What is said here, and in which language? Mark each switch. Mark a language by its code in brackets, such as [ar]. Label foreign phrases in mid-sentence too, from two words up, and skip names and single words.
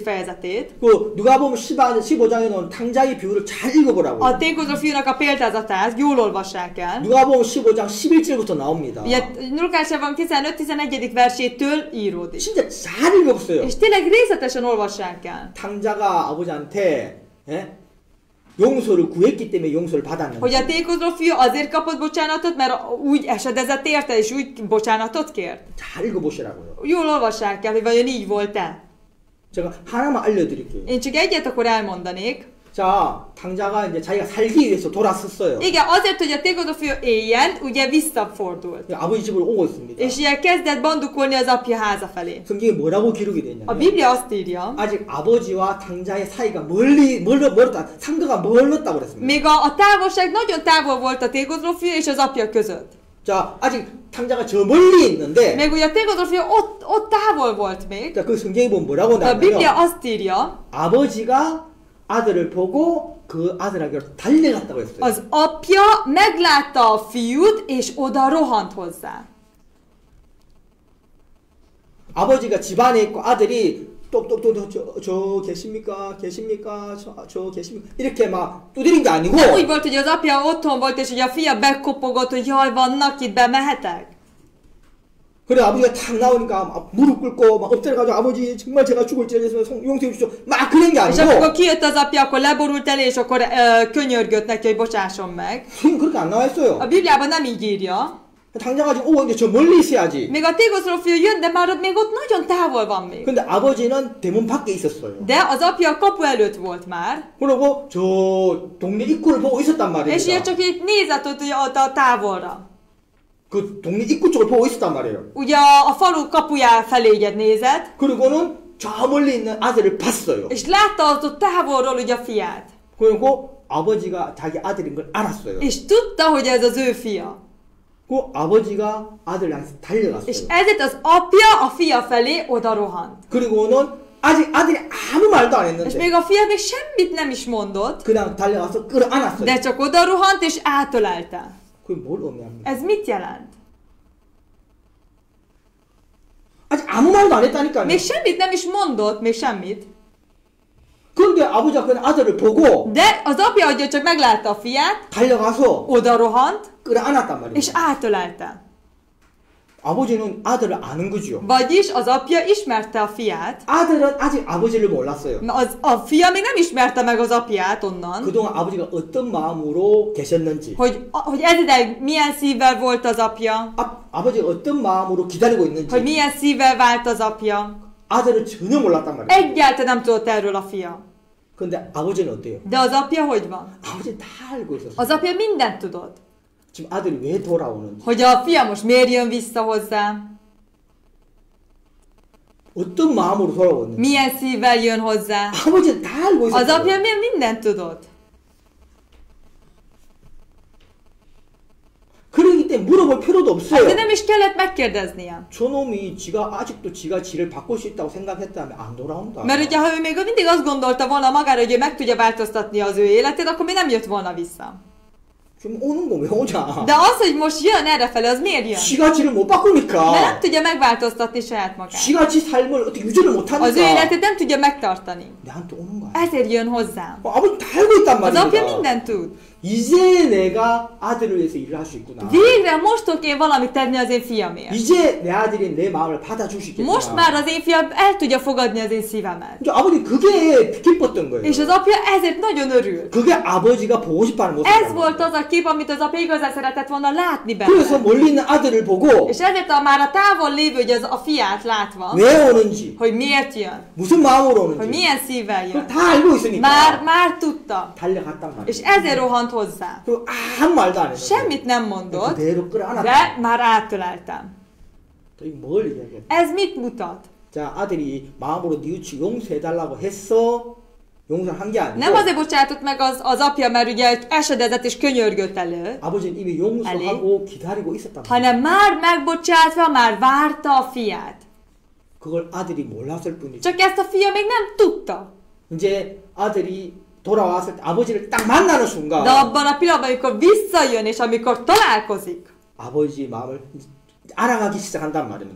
[hu] fejezetét, [ko] 그 누가복음 15장에 나온 탕자의 비유를 잘 읽어보라고. [hu] a tékozó fiúnak a példázatát jól olvassák el. [ko] 누가복음 15장 11절부터 나옵니다. [hu] Ugye Lukács 15-11. versétől íródik. [ko] 진짜 잘 읽어보세요. [hu] És tényleg részletesen olvassák el. [ko] 탕자가 아버지한테 용서를 구했기 때문에 용서를 받았는지. [hu] Hogy a tékozó fiú azért kapott bocsánatot, mert úgy esedezett érte, és úgy bocsánatot kért. [ko] 잘 읽어보시라고요. [hu] Jól olvassák el, hogy vajon így volt-e. [ko] 제가 하나만 알려드릴게요. [hu] Én csak egyet akkor elmondanék. [ko] 자, 탕자가 이제 자기가 살기 위해서 돌아섰어요. [hu] Igen, azért, hogy a tékozó fiú éljen, ugye visszafordult. [ko] 아버지 집으로 오고 있습니다. [hu] És ugye kezdett bandukolni az apja háza felé. [ko] 성경에 뭐라고 기록이 되어 [hu] A [ko] 있냐면 [hu] Biblia azt írja, [ko] 아직 아버지와 탕자의 사이가 멀었다. 상가가 멀었다고 그랬습니다. [hu] még a távolság nagyon távol volt a tékozó fiú és az apja között. [ko] 자, 아직 탕자가 저 멀리 있는데 [hu] Még ugye a tékozó fiú ott távol volt még. [ko] 자, 그 성경에 보면 뭐라고 [hu] A Biblia [ko] 나오냐면 [hu] azt írja, [ko] 아버지가 아들을 보고 그 아들에게 달려갔다고 했어요. [hu] az apja meglátta a fiút, és oda rohant hozzá. [ko] 아버지가 집안에 있고 아들이 똑똑똑 저 계십니까? 계십니까? 저 계십니까? 이렇게 막 두드린 게 아니고 [hu] Nem úgy volt, hogy az apja otthon volt, és ugye a fia bekopogott, hogy jaj, vannak itt, bemehetek? [ko] 그래 아버지가 탁 나오니까 막 무릎 꿇고 막 엎드려가지고 아버지 정말 제가 죽을지라도 용서해 주십시오. 막 그런 게 [hu] És amikor [ko] 아니고 [hu] kijött az apja, akkor leborult elé, és akkor könyörgött neki, hogy bocsásson meg. [ko] 성경 그렇게 안 나와 있어요. [hu] A Bibliában nem így írja. [ko] 당장 가지고 오고 있는데 저 멀리 있어야지. [hu] Még a tékozó fiú jön, de már még ott nagyon távol van még. [ko] 근데 아버지는 대문 밖에 있었어요. [hu] De az apja a kapu előtt volt már, [ko] 그리고 저 동네 입구를 보고 있었단 [hu] és ilyen [ko] 말입니다. [hu] csak így nézett ott a távolra. [ko] 그 동네 입구 쪽을 보고 있었단 말이에요. [hu] Ugye a falu kapuja felé így nézett, [ko] 그리고는 저 멀리 있는 아들을 봤어요. [hu] és látta ott távolról ugye a fiát. [ko] 그리고 아버지가 자기 아들인 걸 알았어요. [hu] És tudta, hogy ez az ő fia. [ko] 그 아버지가 아들 향해서 [hu] És [ko] 달려갔어요. [hu] ezért az apja a fia felé oda rohant. [ko] 그리고는 아직 아들이 아무 말도 안 [hu] És [ko] 했는데 [hu] még a fia még semmit nem is mondott, [ko] 그냥 달려가서 끌어안았어요. [hu] de csak oda rohant és átölelte. [ko] 그게 뭘 의미합니까? [hu] Ez mit jelent? [ko] 아직 아무 말도 안 했다니까요. [hu] Még semmit nem is mondott, még semmit. [ko] 그런데 아버지가 그냥 아들을 보고 [hu] De az apja, hogy csak meglátta a fiát, [ko] 달려가서 [hu] oda rohant, [ko] 끌어안았단 말이에요. [hu] és átölelte. [ko] 아버지는 아들을 아는 거죠. [hu] Vagyis az apja ismerte a fiát, [ko] 아들은 아직 아버지를 몰랐어요. [hu] a fia még nem ismerte meg az apját onnan, [ko] 그동안 아버지가 어떤 마음으로 계셨는지, [hu] hogy ez ideig milyen szívvel volt az apja, [ko] 아버지가 어떤 마음으로 기다리고 [hu] hogy [ko] 있는지 [hu] milyen szívvel vált az apja. [ko] 아들은 전혀 몰랐단 말이에요. [hu] Egyáltalán nem tudott erről a fia. [ko] 근데 아버지는 어때요? [hu] De az apja hogy van? [ko] 아버지는 다 알고 있었어요. [hu] Az apja mindent tudott. [ko] 지금 아들이 왜 돌아오는지, [hu] Hogy a fia most miért jön vissza hozzá, [ko] 어떤 마음으로 돌아오는지 [hu] milyen szívvel jön hozzá. [ko] 아버지는 다 알고 [hu] Az [ko] 있었어요. [hu] apja mindent tudott. [ko] 그러기 때문에 물어볼 필요도 없어요. [hu] De nem is kellett megkérdeznie. [ko] 저놈이 아직도 지가 지를 바꿀 수 있다고 생각했다면 안 돌아온다. [hu] Mert ugye, ha ő még mindig azt gondolta volna magára, hogy ő meg tudja változtatni az ő életét, akkor még nem jött volna vissza. [ko] 지금 오는 거 왜 오냐? [hu] De az, hogy most jön errefele, az miért jön? [ko] 지가지를 못 [hu] Mert nem [ko] 바꾸니까. [hu] tudja megváltoztatni saját magát. [ko] 지가지 삶을 어떻게 유지를 못 [hu] Az ő [ko] 하니까 [hu] életét nem tudja megtartani. [ko] 내한테 오는 거야. [hu] Ezért jön hozzám. [ko] 아버지 다 알고 있단 [hu] Az apja [ko] 말입니다. [hu] mindent tud. [ko] 이제 내가 아들을 위해서 일을 할 수 있구나. [hu] Végre most tudok én valamit tenni az én fiamért. [ko] 이제 내 아들이 내 마음을 받아줄 수 있겠구나. [hu] Most már az én fiam el tudja fogadni az én szívemet. [ko] 이제 아버지 그게 기뻤던 거예요. [hu] És az apja ezért nagyon örül. [ko] 그게 아버지가 보고 싶어하는 [hu] Ez [ko] 모습이에요. [hu] volt az a kép, amit az apja igazán szeretett volna látni [ko] 그래서 [hu] benne. [ko] 멀리 있는 아들을 보고 [hu] És ezért már a távol lévő, hogy az a fiát látva, [ko] 왜 오는지, [hu] hogy miért jön, [ko] 무슨 마음으로 [hu] hogy [ko] 오는지 [hu] milyen szívvel [ko] 그걸 [hu] jön, [ko] 다 알고 있으니까 [hu] már tudta. [ko] 달려갔단 말이에요. [hu] És ezért rohant hozzá. [ko] 그리고 아무 말도 안 했어요. [hu] Semmit nem mondott, [ko] 그대로 끌어안았다. [hu] de már átöleltem. [ko] 이 뭘 얘기해? [hu] Ez mit mutat? [ko] 자, 아들이 마음으로 뉘우치고 용서해달라고 했어. 용서한 게 [hu] Nem [ko] 아니고 [hu] azért bocsátott meg az apja, mert ugye esedezett és könyörgött elő, [ko] 아버지는 이미 용서하고 기다리고 있었단 말이에요. [hu] hanem már megbocsátva, már várta a fiát. [ko] 그걸 아들이 몰랐을 뿐이죠. [hu] Csak ezt a fia még nem tudta. [ko] 이제 아들이 돌아왔을 때 아버지를 딱 만나는 순간 [hu] De abban a pillanatban, amikor visszajön és amikor találkozik, [ko] 아버지 마음을 알아가기 시작한단 말입니다.